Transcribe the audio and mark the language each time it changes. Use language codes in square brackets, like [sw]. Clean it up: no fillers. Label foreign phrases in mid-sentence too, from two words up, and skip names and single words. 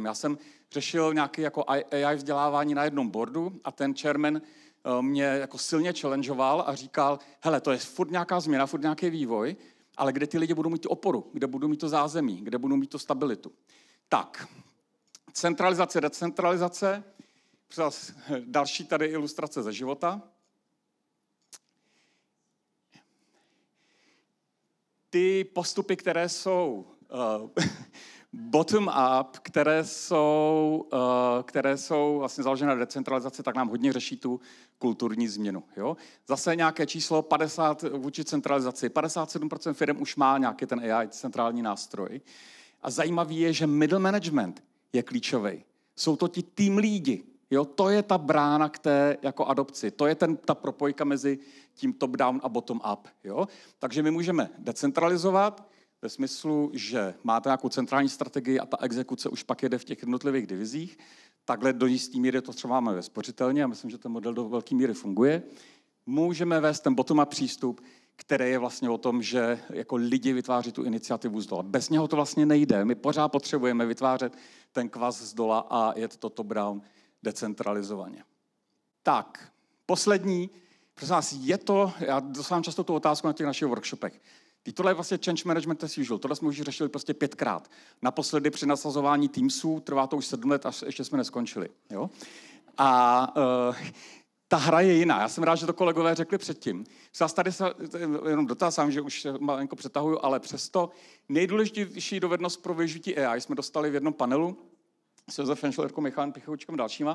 [cs] Já jsem řešil nějaké jako AI vzdělávání na jednom boardu a ten chairman mě jako silně challengeoval a říkal, hele, to je furt nějaká změna, furt nějaký vývoj, ale kde ty lidi budou mít tu oporu, kde budou mít to zázemí, kde budou mít tu stabilitu. Tak, centralizace, decentralizace, další tady ilustrace ze života. Ty postupy, které jsou bottom-up, které jsou vlastně založené na decentralizaci, tak nám hodně řeší tu kulturní změnu. Jo? Zase nějaké číslo 50 vůči centralizaci. 57% firm už má nějaký ten AI centrální nástroj. A zajímavý je, že [en] middle management [cs] je klíčový. Jsou to ti tým lídi. Jo? To je ta brána k té jako adopci. To je ta propojka mezi tím top-down a bottom-up. Jo? Takže my můžeme decentralizovat, ve smyslu, že máte nějakou centrální strategii a ta exekuce už pak jede v těch jednotlivých divizích. Takhle do jistý míry to třeba máme ve spořitelně a myslím, že ten model do velké míry funguje. Můžeme vést ten bottom-up přístup, který je vlastně o tom, že jako lidi vytváří tu iniciativu z dola. Bez něho to vlastně nejde. My pořád potřebujeme vytvářet ten kvas z dola a jet to top-down decentralizovaně. Tak, poslední, prosím vás, já dostávám často tu otázku na těch našich workshopech. Tohle je vlastně [en] change management as usual. [cs] Tohle jsme už řešili prostě 5krát. Naposledy při nasazování Teamsů, trvá to už 7 let, až ještě jsme neskončili. Jo? A ta hra je jiná. Já jsem rád, že to kolegové řekli předtím. Tady se jenom dotázám, že už malinko přetahuju, ale přesto nejdůležitější dovednost pro využití AI jsme dostali v jednom panelu s Josefem Šlerkou, Michalem Pichoučkem a dalšíma.